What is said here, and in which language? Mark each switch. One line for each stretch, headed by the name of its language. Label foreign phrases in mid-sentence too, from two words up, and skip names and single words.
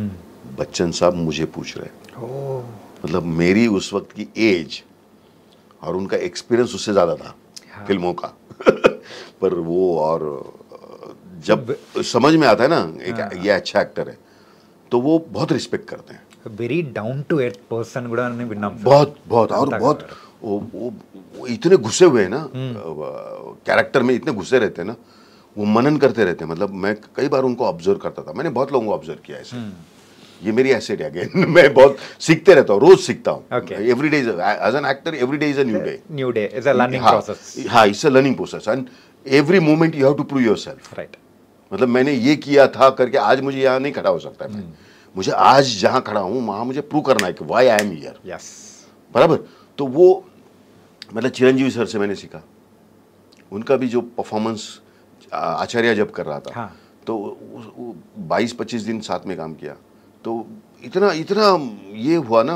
Hindi: बच्चन साहब मुझे पूछ रहे, मतलब मेरी उस वक्त की एज और उनका एक्सपीरियंस उससे ज़्यादा था फिल्मों का। पर वो, और जब समझ में आता है ना एक ये अच्छा एक्टर है, तो वो बहुत रिस्पेक्ट करते हैं।
English: very down to earth person
Telugu: కూడా నేను విన్నాం
Hindi: बहुत और बहुत वो इतने घुसे हुए हैं ना कैरेक्टर में, इतने घुसे रहते हैं ना, वो मनन करते रहते हैं। मतलब मैं कई बार उनको ऑब्जर्व करता था, मैंने बहुत लोगों को ऑब्जर्व किया ऐसे। ये मेरी एसेट है अगेन। मैं बहुत सीखते रहता हूँ, रोज सीखता हूँ।
English: every day as an actor, every day is a new day, it's a learning process. हाँ, it's a learning process and every moment you have to prove yourself. right,
Hindi: मतलब मैंने ये किया था करके आज मुझे यहाँ नहीं खड़ा हो सकता है। मुझे आज जहाँ खड़ा हूँ वहाँ मुझे प्रूव करना है कि
English: why I am here.
Hindi: यस, बराबर। तो वो मतलब चिरंजीवी सर से मैंने सीखा, उनका भी जो परफॉर्मेंस आचार्य जब कर रहा था तो 22-25 दिन साथ में काम किया, तो इतना ये हुआ ना।